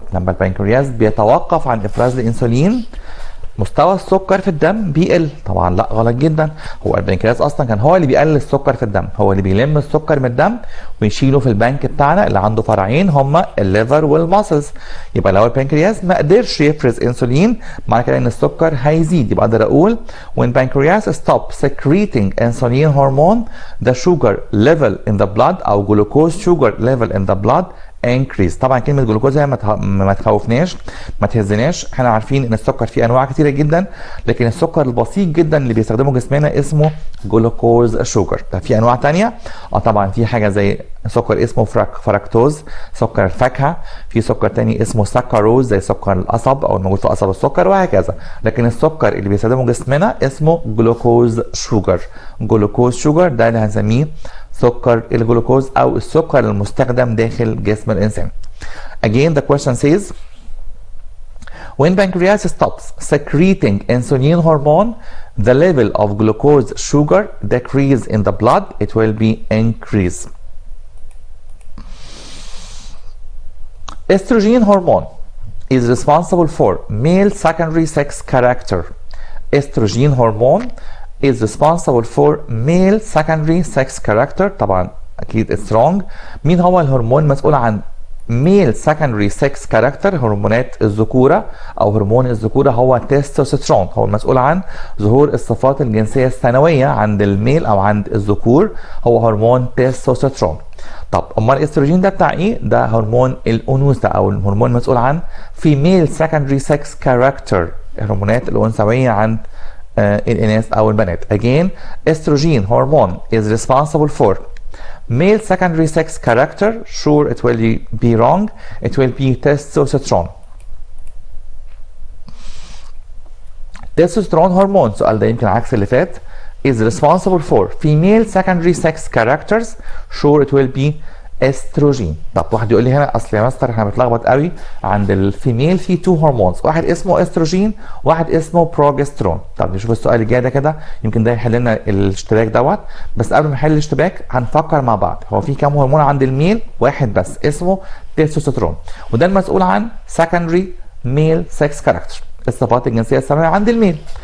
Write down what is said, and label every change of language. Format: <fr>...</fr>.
<ar>لما البنكرياس بيتوقف عن افراز الانسولين مستوى السكر في الدم بيقل. طبعا لا، غلط جدا. هو البنكرياس اصلا كان هو اللي بيقلل السكر في الدم، هو اللي بيلم السكر من الدم ويشيله في البنك بتاعنا اللي عنده فرعين هما الليفر والماسلز. يبقى لو البنكرياس ما قدرش يفرز انسولين معنى كده ان السكر هيزيد. يبقى اقدر اقول</ar> <en>when pancreas stop secreting insulin hormone the sugar level in the blood او glucose sugar level in the blood increase.</en> <ar>طبعا كلمه جلوكوز هي ما تخوفناش ما تهزناش. احنا عارفين ان السكر فيه انواع كتيره جدا، لكن السكر البسيط جدا اللي بيستخدمه جسمنا اسمه جلوكوز شوجر. ده في انواع ثانيه طبعا في حاجه زي سكر اسمه فركتوز سكر الفاكهه، في سكر ثاني اسمه سكروز زي سكر القصب او الموجود في قصب السكر وهكذا. لكن السكر اللي بيستخدمه جسمنا اسمه جلوكوز شوجر. ده اللي هنسميه سكر الجلوكوز او السكر المستخدم داخل جسم الانسان.</ar> <en>Again the question says when pancreas stops secreting insulin hormone the level of glucose sugar decrease in the blood, it will be increase. Estrogen hormone is responsible for male secondary sex character. Estrogen hormone is responsible for male secondary sex character.</en> <ar>طبعا اكيد strong. مين هو الهرمون مسؤول عن</ar> <en>male secondary sex character؟</en> <ar>هرمونات الذكوره او هرمون الذكوره هو تستوستيرون، هو المسؤول عن ظهور الصفات الجنسيه الثانويه عند الميل او عند الذكور، هو هرمون تستوستيرون. طب امال الاستروجين ده بتاع ايه؟ ده هرمون الانوثه او الهرمون المسؤول عن</ar> <en>female secondary sex character،</en> <ar>الهرمونات الانثويه عند الاناث او البنات.</ar> <en>Again estrogen hormone is responsible for male secondary sex character. Sure it will be wrong. It will be testosterone. Testosterone hormone</en> <ar>سؤال ده يمكن عكس اللي فات</ar> <en>is responsible for female secondary sex characters. Sure it will be</en> <ar>استروجين. طب واحد يقول لي هنا اصل يا مستر احنا بنتلخبط قوي، عند الفيميل في تو هرمونز، واحد اسمه استروجين واحد اسمه بروجسترون. طب نشوف السؤال اللي جاي ده كده، يمكن ده يحل لنا الاشتباك دوت. بس قبل ما نحل الاشتباك هنفكر مع بعض، هو في كام هرمون عند الميل؟ واحد بس اسمه تستوستيرون، وده المسؤول عن</ar> <en>secondary male sex character،</en> <ar>الصفات الجنسيه الثانويه عند الميل.</ar>